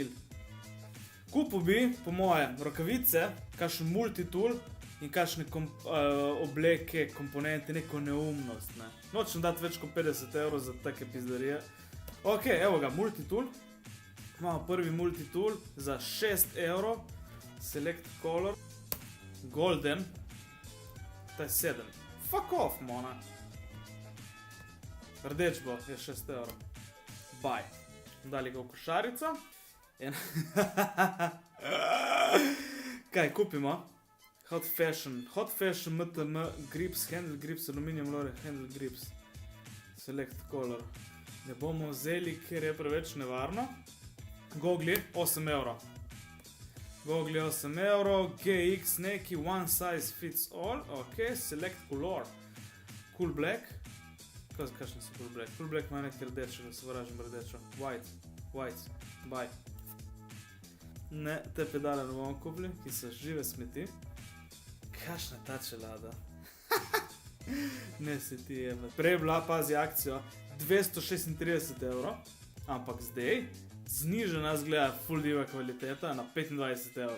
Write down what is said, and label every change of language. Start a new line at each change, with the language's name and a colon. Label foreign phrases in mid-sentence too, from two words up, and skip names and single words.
Slovenian: Kupil bi, po moje, rokavice, kakšen multitool in kakšne obleke, komponente, neko neumnost. Ne. Nočem dati več kot 50 € za take pizdarije. Ok, evo ga, multitool. Imamo prvi multitool za 6 €.
English: Select color. Golden.
Slovenian: Ta je 7.
English: Fuck off,
Slovenian: mona. Rdeč bo, je 6 €. Buy. Dali ga v košarico. Kaj kupimo? Hot Fashion.
English: Hot Fashion MTM grips, handle grips, aluminium lore, handle grips. Select color.
Slovenian: Ne bomo vzeli, ker je preveč nevarno. Gogli 8 €. Gogli 8 €. GX neki,
English: one size fits all. Ok, select color. Cool black.
Slovenian: Kakšne so
English: cool black? Cool black
Slovenian: ima nekaj rdečega, se vražim rdečo. White. Buy. Ne, te pedale ne bomo kupili, ki so žive smeti. Kakšna ta čelada? Ne se ti jebe. Prej je bila, pazi akcijo, 236 €, ampak zdaj znižena zgleda full diva kvaliteta na 25 €.